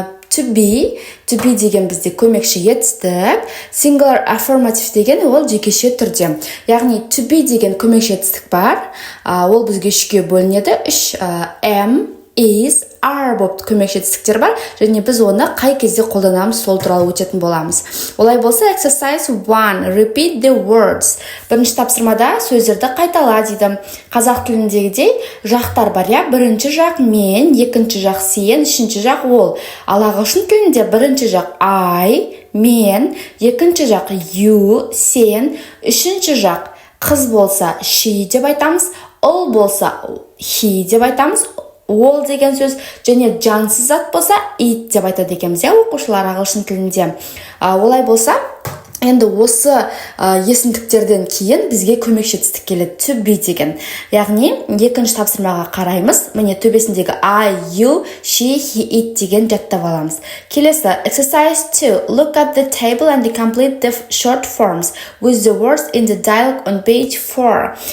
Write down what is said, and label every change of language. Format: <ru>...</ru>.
<kk>To be деген бізде көмекші етістік. Singular affirmative деген ол жекеше түрде. Яғни to be деген көмекші етістік бар. Ол бізге 3-ге бөлінеді. 3 am, is, are болып көмекші етістіктер бар, және біз оны қай кезде қолданамыз, сол туралы өтетін боламыз. Олай болса,</kk> <en>exercise 1, repeat the words.</en> <kk>Бірінші тапсырмада сөздерді қайтала дейді. Қазақ тіліндегідей жақтар бар, бірінші жақ мен, екінші жақ сен, үшінші жақ ол. Ал ағылшын тілінде бірінші жақ I, мен, екінші жақ you, сен, үшінші жақ қыз болса she деп айтамыз, ұл болса he деп айтамыз, ол деген сөз, және жансыз зат болса it деп айтады екенбіз, оқушылар ағылшын тілінде. Олай болса, енді осы есімдіктерден кейін бізге көмекші етістік келеді, to be деген. Яғни, екінші тапсырмаға қараймыз. Міне төбесіндегі I, you, she, he, it деген жаттап аламыз. Келесі, exercise 2.</kk> <en>Look at the table and complete the short forms with the words in the dialogue on page 4.</en>